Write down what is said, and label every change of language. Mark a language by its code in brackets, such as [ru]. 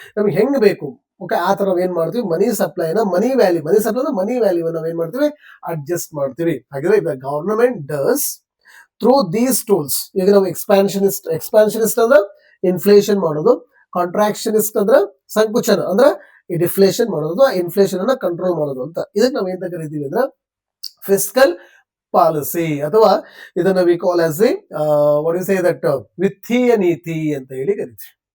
[kn] ನಮಗೆ ಹೆಂಗ್ ಬೇಕು ಆ ತರ ನಾವ್ ಏನ್ ಮಾಡ್ತೀವಿ, ಮನಿ ಸಪ್ಲೈನ ಮನಿ ವ್ಯಾಲ್ಯೂ ನಾವ್ ಏನ್ ಮಾಡ್ತೀವಿ, ಅಡ್ಜಸ್ಟ್ ಮಾಡ್ತೀವಿ. ಹಾಗಿದ್ರೆ [en] the government does through these tools. [kn] ಈಗ ನಾವು ಎಕ್ಸ್ಪಾನ್ಷನಿಸ್ಟ್ ಅಂದ್ರೆ ಇನ್ಫ್ಲೇಷನ್ ಮಾಡೋದು, ಕಾಂಟ್ರಾಕ್ಷನಿಸ್ಟ್ ಅಂದ್ರೆ ಸಂಕುಚನ ಅಂದ್ರೆ ಈ ಡಿಫ್ಲೇಷನ್ ಮಾಡೋದು, ಇನ್ಫ್ಲೇಷನ್ ಅನ್ನ ಕಂಟ್ರೋಲ್ ಮಾಡೋದು ಅಂತ. ಇದಕ್ಕೆ ನಾವು ಏನ್ ಕರಿತೀವಿ ಅಂದ್ರೆ ಫಿಸ್ಕಲ್ ಪಾಲಿಸಿ, ಅಥವಾ ಇದನ್ನ [en] we call as the what you say that [kn] ವಿತ್ತೀಯ ನೀತಿ ಅಂತ ಹೇಳಿ ಕರಿತೀವಿ.